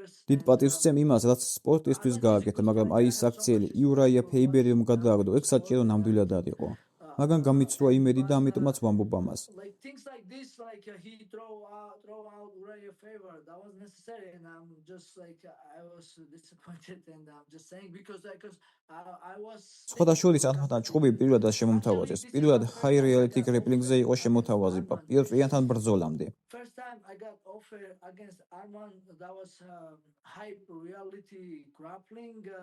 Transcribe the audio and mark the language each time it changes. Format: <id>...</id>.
<ka>დიდ პატივს ვცემ იმას, რაც სპორტისთვის გააკეთა, მაგრამ აი ის აქციელი, იურაია ფეიბერი რომ გადააგდო, ეგ საჭირო ნამდვილად არ იყო. მაგრამ გამიცრუა იმედი და ამიტომაც ვამბობ ამას.</ka> <en>Things like this, he throw out Uriah Faber. That was necessary, and I'm just I was disappointed, and I'm just saying because I was.</en> <ka>სხვათა შორის არმანთან ჭუბი პირველად შემომთავაზეს. პირველად high reality grappling-ზე იყო შემოთავაზება, პირ-პირიანთან ბრძოლამდე.</ka> <en>First time I got offer against Arman, that was high reality grappling.</en>